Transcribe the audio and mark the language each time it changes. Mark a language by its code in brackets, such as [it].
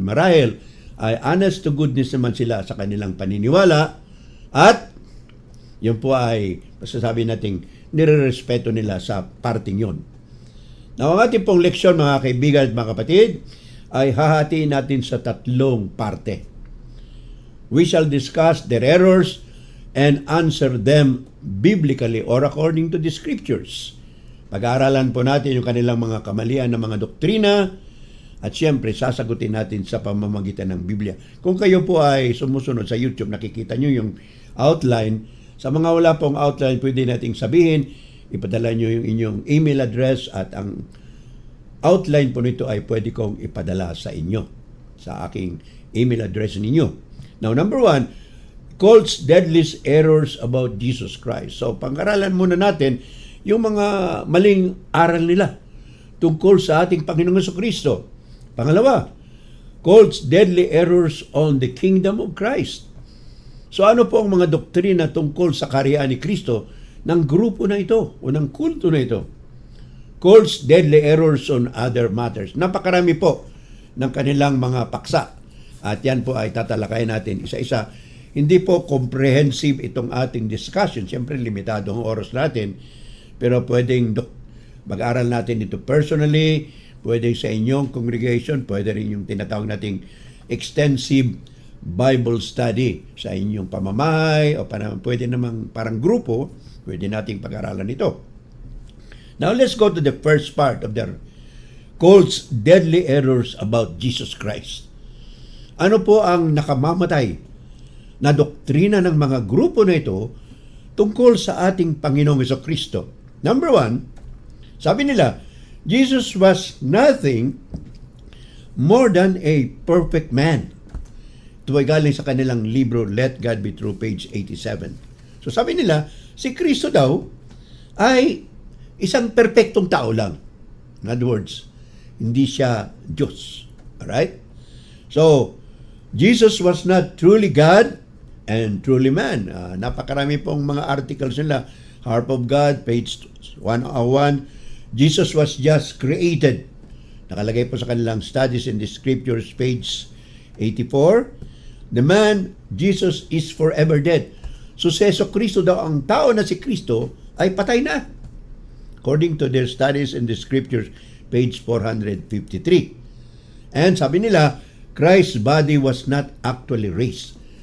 [tl] Marahil ay [en] honest to goodness [tl] naman sila sa kanilang paniniwala at yun po ay masasabi nating nire-respeto nila sa parting yun. Now, ang ating pong leksyon, mga kaibigan at mga kapatid, ay hahatiin natin sa 3 parte. [en] We shall discuss their errors and answer them biblically or according to the scriptures. [tl] Pag-aaralan po natin yung kanilang mga kamalian ng mga doktrina at siyempre sasagutin natin sa pamamagitan ng Biblia. Kung kayo po ay sumusunod sa YouTube, nakikita nyo yung outline. Sa mga wala pong outline, pwede nating sabihin, ipadala nyo yung inyong email address at ang outline po nito ay pwede kong ipadala sa inyo, sa aking email address ninyo. [en] Now, number 1, cult's deadliest errors about Jesus Christ. [tl] So, pag-aralan muna natin yung mga maling aral nila tungkol sa ating Panginoong Kristo. [en] Pangalawa, cult's deadly errors on the kingdom of Christ. [tl] So ano po ang mga doktrina tungkol sa karyaan ni Kristo ng grupo na ito o ng kulto na ito? [en] Cult's deadly errors on other matters. [tl] Napakarami po ng kanilang mga paksa. At yan po ay tatalakayin natin isa-isa. Hindi po comprehensive itong ating discussion. Siyempre, limitado ang oras natin. Pero pwedeng mag-aral natin ito personally, pwede sa inyong congregation, pwede rin yung tinatawag nating extensive Bible study sa inyong pamamahay o pwede namang parang grupo, pwede nating pag-aralan ito. [en] Now let's go to the first part of their cult's deadly errors about Jesus Christ. [tl] Ano po ang nakamamatay na doktrina ng mga grupo na ito tungkol sa ating Panginoong Jesucristo? [en] Number 1, [tl] sabi nila, [en] Jesus was nothing more than a perfect man. [tl] Ito ay galing sa kanilang libro, Let God Be True, page 87. So sabi nila, si Kristo daw ay isang perpektong tao lang. In other words, hindi siya Diyos. Alright? [en] So, Jesus was not truly God and truly man. [tl] Napakarami pong mga articles nila. Harp of God, page 101. [en] Jesus was just created. [tl] Nakalagay po sa kanilang [en] Studies in the Scriptures, page 84. The man, Jesus, is forever dead. [tl] So, si Jesucristo daw, ang tao na si Kristo, ay patay na. [en] According to their Studies in the Scriptures, page 453. And [tl] sabi nila, [en] Christ's body was not actually raised.